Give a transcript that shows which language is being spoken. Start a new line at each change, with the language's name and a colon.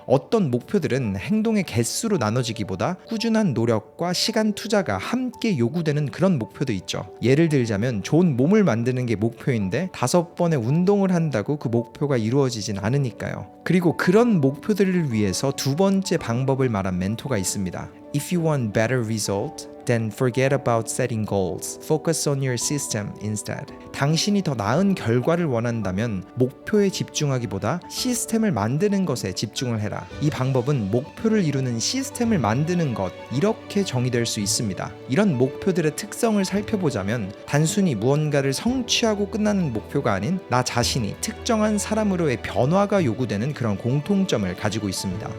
Korean: 어떤 목표들은 행동의 개수로 나눠지기보다 꾸준한 노력과 시간 투자가 함께 요구되는 그런 목표도 있죠. 예를 들자면 좋은 몸을 만드는 게 목표인데 5번의 운동을 한다고 그 목표가 이루어지진 않으니까요. 그리고 그런 목표들을 위해서 두 번째 방법을 말한 멘토가 있습니다.
English: If you want better result, Then forget about setting goals. Focus on your system instead.
Korean: 당신이 더 나은 결과를 원한다면 목표에 집중하기보다 시스템을 만드는 것에 집중을 해라. 이 방법은 목표를 이루는 시스템을 만드는 것, 이렇게 정의될 수 있습니다. 이런 목표들의 특성을 살펴보자면 단순히 무언가를 성취하고 끝나는 목표가 아닌 나 자신이 특정한 사람으로의 변화가 요구되는 그런 공통점을 가지고 있습니다.